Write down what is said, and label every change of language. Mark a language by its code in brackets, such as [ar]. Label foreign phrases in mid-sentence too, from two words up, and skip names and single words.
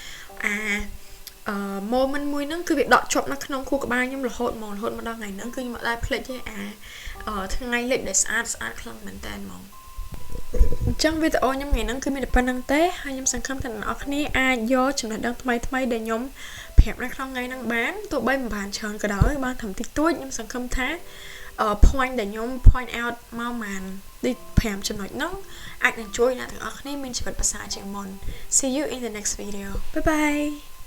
[km] moment មួយហ្នឹងគឺវាដកជាប់នៅក្នុងខួរក្បាលខ្ញុំរហូតមកដល់ថ្ងៃហ្នឹងគឺខ្ញុំអត់ដែលភ្លេចទេថ្ងៃលិច ដែលស្អាតខ្លាំងមែនតើហ្មងអញ្ចឹងវីដេអូខ្ញុំថ្ងៃហ្នឹងគឺមានតែប៉ុណ្្នឹងទេហើយខ្ញុំសង្ឃឹមថាអ្នកនរគ្នាអាចយកចំណេះដឹងថ្មីដែលខ្ញុំប្រាប់នៅក្នុងថ្ងៃហ្នឹងបានទោះបីមិនបានច្រើនក៏ដោយបានត្រឹមតិចតួចខ្ញុំសង្ឃឹមថា point ដែលខ្ញុំ [en] point out [km] មកបានដូច5ចំណុចហ្នឹងអាចនឹងជួយអ្នកទាំងអស់គ្នាមានជីវិតប្រសើរជាងមុន [en] See you in the next video bye bye